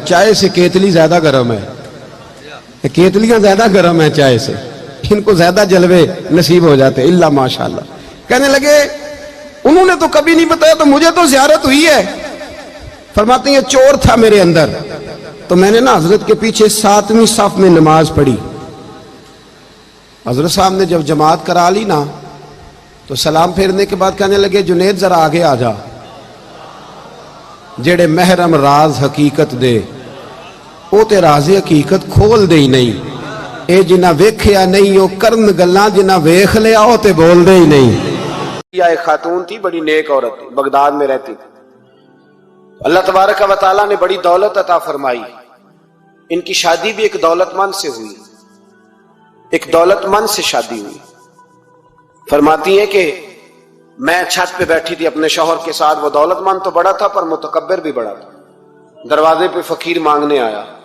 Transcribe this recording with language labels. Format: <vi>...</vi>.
<ur>چائے سے کیتلی زیادہ گرم ہے، کیتلیاں زیادہ گرم ہیں چائے سے، ان کو زیادہ جلوے نصیب ہو جاتے اللہ ماشاءاللہ. کہنے لگے انہوں نے تو کبھی نہیں بتایا تو مجھے تو زیارت ہوئی ہے. فرماتے ہیں چور تھا میرے اندر، تو میں نے نا حضرت کے پیچھے 7ویں صف میں نماز پڑھی. حضرت صاحب نے جب جماعت کرا لی نا تو سلام پھیرنے کے بعد کہنے لگے جنید ذرا آگے آ جا،</ur> <pa>جڑے محرم راز حقیقت دے او تے راز حقیقت کھول دے ہی نہیں، اے جنہ ویکھیا نہیں او کرن گلاں، جنہ ویکھ لیا او تے بول دے ہی نہیں۔</pa> <ur>ایک خاتون تھی، بڑی نیک عورت تھی، بغداد میں رہتی تھی۔ اللہ تبارک و تعالیٰ نے بڑی دولت عطا فرمائی۔ ان کی شادی بھی ایک دولت مند سے ہوئی، ایک دولت مند سے شادی ہوئی۔ فرماتی ہیں کہ میں چھت پہ بیٹھی تھی اپنے شوہر کے ساتھ، وہ دولت مند تو بڑا تھا پر متکبر بھی بڑا تھا۔ دروازے پہ فقیر مانگنے آیا</ur>